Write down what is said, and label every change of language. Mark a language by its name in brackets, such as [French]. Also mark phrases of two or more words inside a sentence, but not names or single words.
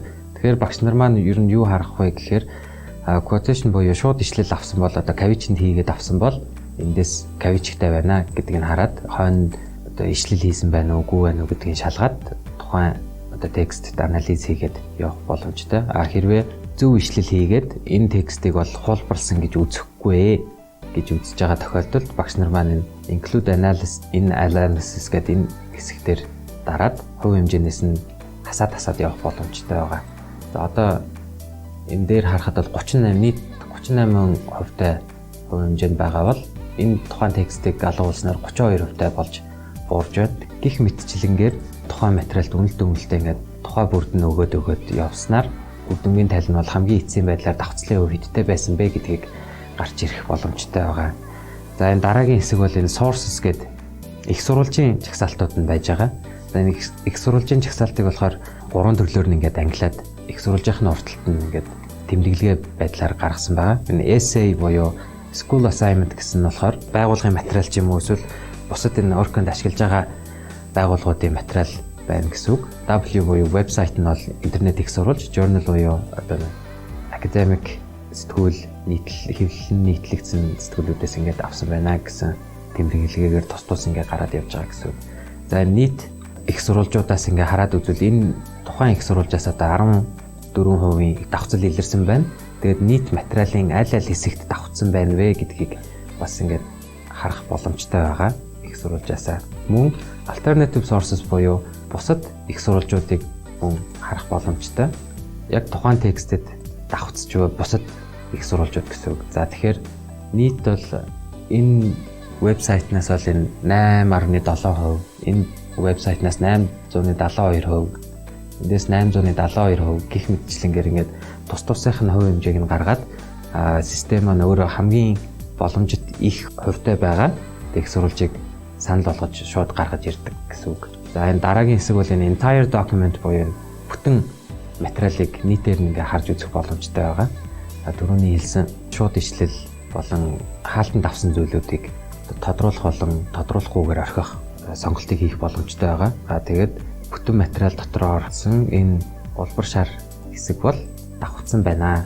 [Mongolian] Тэгэхээр багш нар маань ер нь юу харах вэ гэхээр quotation буюу шууд ишлэл авсан бол одоо кавичэнд хийгээд авсан бол эндээс кавичтай байна гэдгийг хараад хойно одоо ишлэл хийсэн байна уугүй байна уу гэдгийг шалгаад тухайн одоо текстд анализ хийгээд явах боломжтой. Хэрвээ зөв ишлэл хийгээд энэ текстийг бол хулбарлсан гэж үзэхгүй гэж үзэж байгаа тохиолдолд багш нар маань [English] include analysis [Mongolian] гэдэг энэ хэсгээр дараад хувь хэмжээнээс нь хасаад явах боломжтой байгаа. За одоо энэ дээр харахад бол 38% хувь хэмжээнд байгаа бол энэ тухайн текстийг алгуулснаар 32% болж буурж байна. Гэх мэтчлэнгээр тухайн материалд үнэлтээ ингээд тухай бүрд нь өгөөд явснаар үр дүнгийн тал нь бол хамгийн эцсийн байдлаар давхцлын хувь хэдтэй байсан бэ гэдгийг гарч ирэх боломжтой байгаа. За энэ дараагийн хэсэг бол энэ sources гэдэг их сурвалжийн жагсаалтууд нь байж байгаа. За энэ их сурвалжийн жагсаалтыг болохоор 3 төрлөөр нь ингээд ангилаад их сурвалжийнхын урталт нь ингээд тэмдэглэгээ байдлаар гаргасан байгаа. Энэ essay буюу [English] school assignment [Mongolian] гэсэн нь болохоор байгуулгын материал ч юм уу эсвэл бусад энэ Urkund ашиглаж байгаа байгууллагуудын материал байна гэсэн үг. W буюу вебсайт нь бол интернет их сурвалж, journal буюу одоо academic сэтгүүл хэвлэлэн нийтлэгдсэн сэтгүүлүүдээс ингээд авсан байна гэсэн тэмдэглэгээр тус ингээд гараад явж байгаа гэсэн үг. За нийт их сурвалжуудаас ингээд хараад үзвэл энэ тухайн их сурвалжаас одоо 14% давхцал илэрсэн байна. Тэгээд нийт материалын аль хэсэгт давхцсан байна вэ гэдгийг бас ингээд харах боломжтой байгаа их сурвалжаасаа. Мөн [English] alternative sources [Mongolian] буюу бусад их сурвалжуудыг мөн харах боломжтой. Яг тухайн текстэд давхцж буй бусад их сурвалжууд гэсэн үг. За тэгэхээр нийт бол энэ вебсайтнаас бол энэ 8.7%, энэ вебсайтнаас 872%, эндээс 872% гэх мэтчлэнгээр ингээд тусынх нь хувь хэмжээг нь гаргаад систем нь өөрөө хамгийн боломжит их хувьтай байгаа их сурвалжийг санал болгож шууд гаргаж ирдэг гэсэн үг. За энэ дараагийн хэсэг бол энэ [English] entire document [Mongolian] буюу бүтэн материалыг нийтээр ингээ харж үзэх боломжтой байгаа. Түрүүний хэлсэн шууд ишлэл болон хаалтанд авсан зүйлүүдийг тодруулах болон тодруулахгүйгээр орхих сонголтыг хийх боломжтой байгаа. Тэгээд бүтэн материал дотор орсон энэ улбар шар хэсэг бол давхцсан байна.